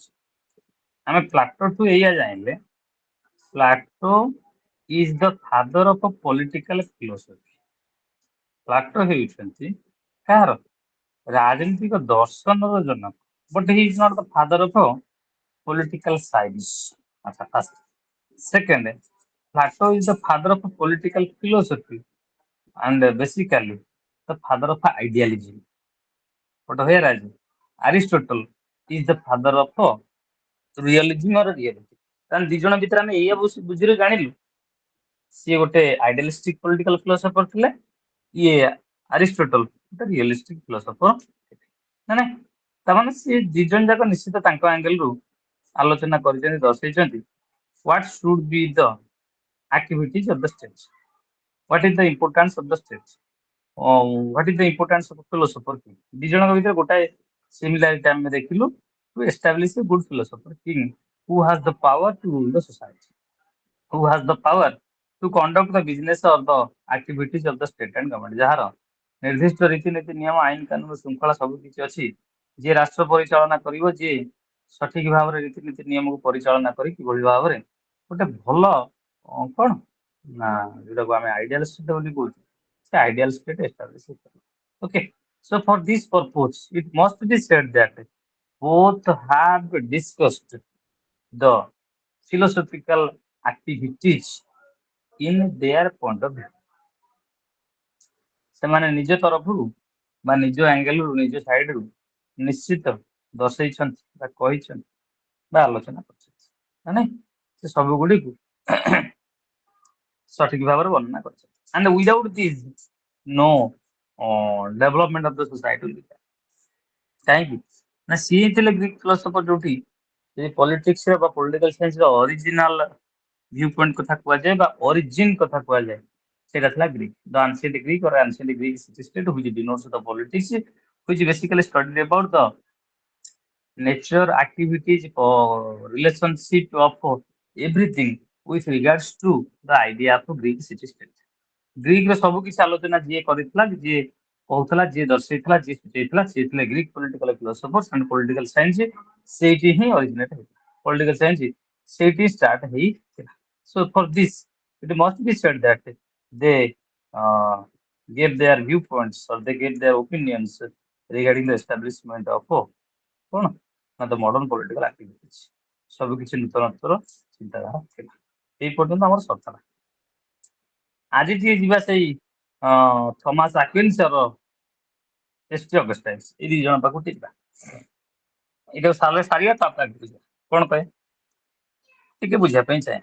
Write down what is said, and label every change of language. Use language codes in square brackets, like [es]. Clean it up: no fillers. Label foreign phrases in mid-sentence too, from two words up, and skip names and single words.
[or] ଆମେ ପ୍ଲାଟୋଠୁ ଏଇଆ ଜାଣିଲେ, [en] Plato is the father of political philosophy. [or] ପ୍ଲାଟୋ ହେଉଛନ୍ତି କାହାର? ରାଜନୈତିକ ଦର୍ଶନର ଜନକ। [en] But he is not the father of political science. ଆଚ୍ଛା first. Second, Plato is the father of political philosophy and basically the father of idealism. But whereas Aristotle is the father of realism or reality. [or] ତାହେଲେ ଦି ଜଣ ଭିତରେ ଆମେ ଏଇଆ ବୁଝିଲୁ ଜାଣିଲୁ, ସିଏ ଗୋଟେ [en] idealistic political philosopher [or] ଥିଲେ, ଇଏ ଆରିଷ୍ଟୋଟଲ ଗୋଟେ [en] realistic philosopher [or] ନା ନାଇଁ। ତାମାନେ ସିଏ ଦି ଜଣ ଯାକ ନିଶ୍ଚିତ ତାଙ୍କ ଆଙ୍ଗେଲରୁ ଆଲୋଚନା କରିଛନ୍ତି, ଦର୍ଶେଇଛନ୍ତି [en] what should be the activities of the state, what is the importance of the state, what is the importance of a philosopher king। [or] ଦି ଜଣଙ୍କ ଭିତରେ ଗୋଟାଏ ସିମିଲାରିଟି ଆମେ ଦେଖିଲୁ, [en] to establish a good philosopher king who has the power to rule the society, who has the power to conduct the business or the activities of the state and government। [or] ଯାହାର ନିର୍ଦ୍ଦିଷ୍ଟ ରୀତିନୀତି, ନିୟମ, ଆଇନ କାନୁନ, ଶୃଙ୍ଖଳା ସବୁ କିଛି ଅଛି, ଯିଏ ରାଷ୍ଟ୍ର ପରିଚାଳନା କରିବ, ଯିଏ ସଠିକ ଭାବରେ ରୀତିନୀତି ନିୟମକୁ ପରିଚାଳନା କରି କିଭଳି ଭାବରେ ଗୋଟେ ଭଲ କଣ ନା ଯୋଉଟାକୁ ଆମେ [en] ideal state [or] ବୋଲି କହୁଛୁ, ସେ [en] ideal state establish [or] ହେଇପାରିବ। ଓକେ, [en] so for this purpose it must be said that both have discussed the philosophical activities in their point of view। [or] ସେମାନେ ନିଜ ତରଫରୁ ବା ନିଜ ଆଙ୍ଗେଲରୁ, ନିଜ ସାଇଡରୁ ନିଶ୍ଚିତ ଦର୍ଶେଇଛନ୍ତି ବା କହିଛନ୍ତି ବା ଆଲୋଚନା କରିଛନ୍ତି, ମାନେ ସେ ସବୁ ଗୁଡ଼ିକୁ ସଠିକ ଭାବରେ ବର୍ଣ୍ଣନା କରିଛନ୍ତି। [en] and without this no development of the society will be there। [or] କାହିଁକି ନା ସିଏ ଥିଲେ [en] Greek philosopher, [or] ଯୋଉଠି ଯଦି ପଲିଟିକ୍ସ ବା [en] political science [or] ର [en] original view point [or] କଥା କୁହାଯାଏ ବା ଅରିଜିନ କଥା କୁହାଯାଏ, ସେଇଟା ଥିଲା ଗ୍ରୀକ। [en] ଦ ancient Greek or ancient Greek city state which denotes the politics which basically studied about the nature, activities, relationship of everything with regards to the idea of Greek city state। [or] ଗ୍ରୀକର ସବୁ କିଛି ଆଲୋଚନା ଯିଏ କରିଥିଲା, ଯିଏ କହୁଥିଲା, ଯିଏ ଦର୍ଶେଇଥିଲା, ଯିଏ ସୂଚେଇଥିଲା, ସିଏ ଥିଲେ [en] Greek political philosophers and political science. [or] ସେଇଠି ହିଁ ଅରିଜିନେଟ ହେଇଥିଲା [en] political science, [or] ସେଇଠି ଷ୍ଟାର୍ଟ ହେଇଥିଲା। [en] So for this it must be said that they gave their viewpoints or they gave their opinions regarding the establishment of [or] କଣ ନା [en] the modern political activities। [or] ସବୁ କିଛି ନୂତନତ୍ୱର ଚିନ୍ତାଧାରା ଥିଲା। ଏଇ ପର୍ଯ୍ୟନ୍ତ ଆମର ସରିଥିଲା। ଆଜି ଟିକେ ଯିବା ସେଇ ଥମାସ ଆକ୍ୱିନ୍ସର [en] history of science, [or] ଏଇ ଦି ଜଣ ପାଖକୁ ଟିକେ ଯିବା। ଏଇଟାକୁ ସାରିବା, ତାପରେ ଆଗକୁ ଯିବା। କଣ କହେ ଟିକେ ବୁଝିବା ପାଇଁ ଚାହେଁ।